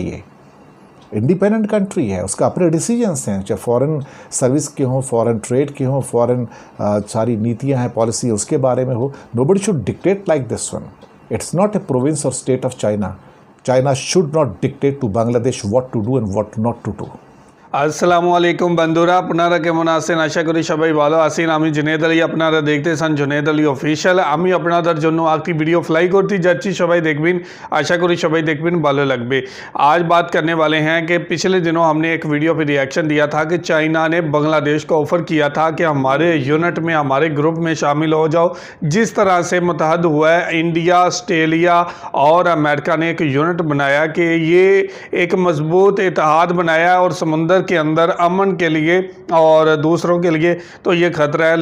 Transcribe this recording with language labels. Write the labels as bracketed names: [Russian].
[Hindi] ये independent country है, उसका अपने डिसीजंस हैं, चाहे फॉरेन सर्विस के हों, फॉरेन ट्रेड के हों, फॉरेन सारी नीतियां हैं, पॉलिसी उसके बारे में हो। [English] Nobody should dictate like this one. It's not a province और state of China. China should not dictate to Bangladesh what to do and what not to do. [Bangla] আসসালামু আলাইকুম বন্ধুরা, আপনারা কেমন আছেন? আশা করি সবাই ভালো আছেন। আমি জুনেদ আলী, আপনারা দেখতেছেন জুনেদ আলী অফিশিয়াল। আমি আপনাদের জন্য একটি ভিডিও ফ্লাই করতে যাচ্ছি, সবাই দেখবেন। आशा करी सभी देखবেন, ভালো লাগবে। [Hindi] आज बात करने वाले हैं कि पिछले दिनों हमने एक वीडियो पे रिएक्शन दिया था कि चाइना ने बांग्लादेश को ऑफ़र किया था कि हमारे यूनिट में, हमारे ग्रुप में शामिल हो जाओ। जिस तरह से मुत्तहद हुआ है इंडिया, ऑस्ट्रेलिया और अमेरिका ने एक यूनिट बनाया कि ये एक मजबूत इत्तेहाद बनाया और समुंदर के अंदर अमन के लिए और दूसरों के लिए तो ये ख़तरा है।